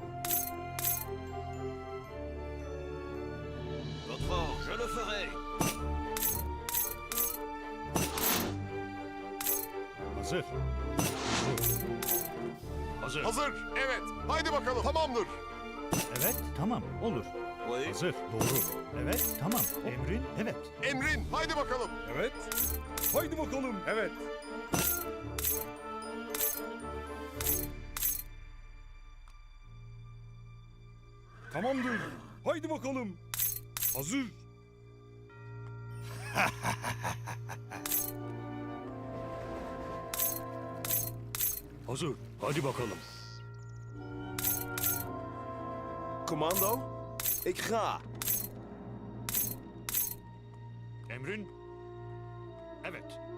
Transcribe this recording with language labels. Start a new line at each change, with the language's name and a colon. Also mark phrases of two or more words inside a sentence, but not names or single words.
French: Votre ordre. Je le ferai.
Turkish: Hazır. Hazır. Hazır. Evet. Haydi bakalım. Tamamdır. Evet, tamam, olur.
French: Oui.
Turkish: Hazır, doğru. Evet, tamam. Emrin, evet. Emrin. Haydi bakalım. Evet. Haydi bakalım. Evet. Tamamdır. Haydi bakalım. Hazır. Hazır. Hadi bakalım.
Dutch: Commando, ik ga.
Turkish: Emrin. Evet.